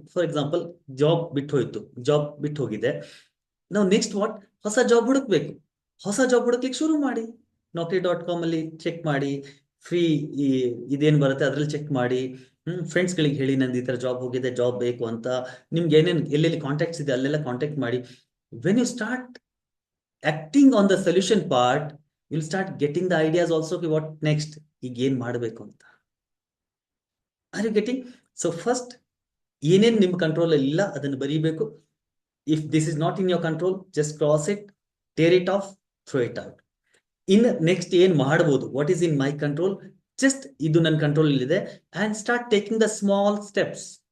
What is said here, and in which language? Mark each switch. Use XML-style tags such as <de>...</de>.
<kn>For example, job ಬಿಟ್ಟು ಹೋಯ್ತು, job ಬಿಟ್ಟು ಹೋಗಿದೆ, ನಾವು</kn> <en>next what,</en> <kn>ಹೊಸ ಜಾಬ್ ಹುಡುಕ್ಬೇಕು. ಹೊಸ ಜಾಬ್ ಹುಡುಕ್ಲಿಕ್ಕೆ ಶುರು ಮಾಡಿ. Naukri.com ಅಲ್ಲಿ ಚೆಕ್ ಮಾಡಿ, ಫ್ರೀ ಇದೇನ್ ಬರುತ್ತೆ ಅದ್ರಲ್ಲಿ ಚೆಕ್ ಮಾಡಿ. ಫ್ರೆಂಡ್ಸ್ಗಳಿಗೆ ಹೇಳಿ, ನಂದು ಈ ತರ ಜಾಬ್ ಹೋಗಿದೆ, ಜಾಬ್ ಬೇಕು ಅಂತ. ನಿಮ್ಗೆ ಏನೇನು ಎಲ್ಲೆಲ್ಲಿ ಕಾಂಟ್ಯಾಕ್ಟ್ಸ್ ಇದೆ ಅಲ್ಲೆಲ್ಲ ಕಾಂಟ್ಯಾಕ್ಟ್ ಮಾಡಿ.</kn> <en>when you start acting on the solution part, you'll start getting the ideas also, what next,</en> <kn>ಈಗ ಏನ್ ಮಾಡ್ಬೇಕು ಅಂತ.</kn> <en>Are you getting?</en> <kn>So first ಏನೇನು ನಿಮ್ಮ ಕಂಟ್ರೋಲ್ ಅಲ್ಲಿ ಇಲ್ಲ ಅದನ್ನು ಬರೀಬೇಕು.</kn> <en>If this is not in your control, just cross it, tear it off, throw it out. In next</en> <kn>ಏನ್ ಮಾಡಬಹುದು,</kn> <en>what is in my control, just</en> <kn>ಇದು ನನ್ನ ಕಂಟ್ರೋಲ್ ಇದೆ,</kn> <en>And start taking the small steps.</en>